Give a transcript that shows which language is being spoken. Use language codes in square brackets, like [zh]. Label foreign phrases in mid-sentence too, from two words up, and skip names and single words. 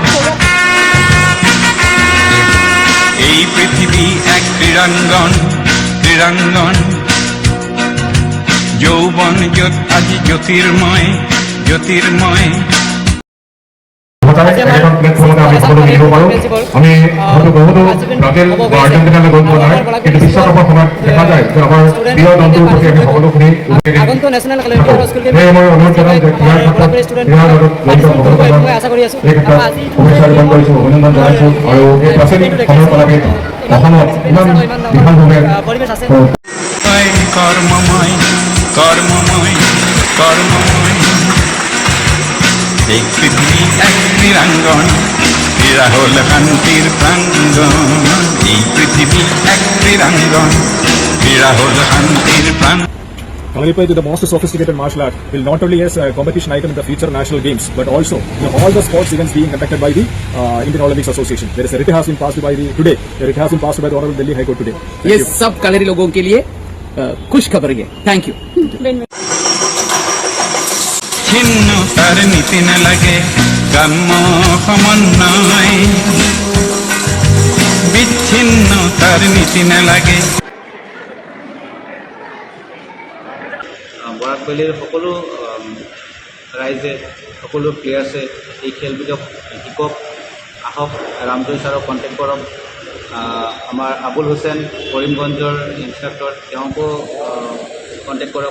[bn] এই পৃথিবী এক ক্রীড়াঙ্গন, ক্রীড়াঙ্গন। যৌবন আজ জ্যোতির্ময়, জ্যোতির্ময়। [as] আমি হয়তো বহু ব্রাজিল বা আর্জেন্টিনার গল্প নয়, কিন্তু বিশ্বকাপৰ সময়ত দেখা যায় যে আমাৰ প্ৰিয় দলটোৰ প্ৰতি আমি সকলোখিনি মই অনুৰোধ জনাম যে ক্ৰীড়াৰ ক্ষেত্ৰত ক্ৰীড়াৰ লগত জড়িত সকলোকে এই ক্ষেত্ৰত শুভেচ্ছা জ্ঞাপন কৰিছোঁ, অভিনন্দন জনাইছোঁ। আৰু এই প্ৰাচীন সময়কলাকে অসমত ইমান বিশালভাৱে [bn] কর্মময়, কর্মময়, কর্মময়। এই পৃথিবী এক ক্রীড়াঙ্গন, ক্রীড়া হল শান্তির প্রাঙ্গন। এই পৃথিবী এক ক্রীড়াঙ্গন, ক্রীড়া হল শান্তির প্রাঙ্গন। [en] Kalaripai, the most sophisticated martial art, will not only as a competition item in the future national games, but also all the sports events being conducted by the Indian Olympics Association. There is a writ has been passed by the today. The writ has been passed by the Honorable Delhi High Court today. [hi] ये सब कलरी लोगों के लिए खुश खबर है। [en] thank you. [bn] ছিন্ন তার নীতি না লাগে, কাম্য সমন্বয়। বিচ্ছিন্ন তার নীতি না লাগে। [as] বৰাকভেলীৰ সকলো ৰাইজে, সকলো প্লেয়াৰ্ছে এই খেলবিধক শিকক, আহক, ৰামজয় ছাৰক কণ্টেক্ট কৰক। আমাৰ আবুল হুছেইন কৰিমগঞ্জৰ ইনষ্ট্ৰাক্টৰ, তেওঁকো কণ্টেক্ট কৰক।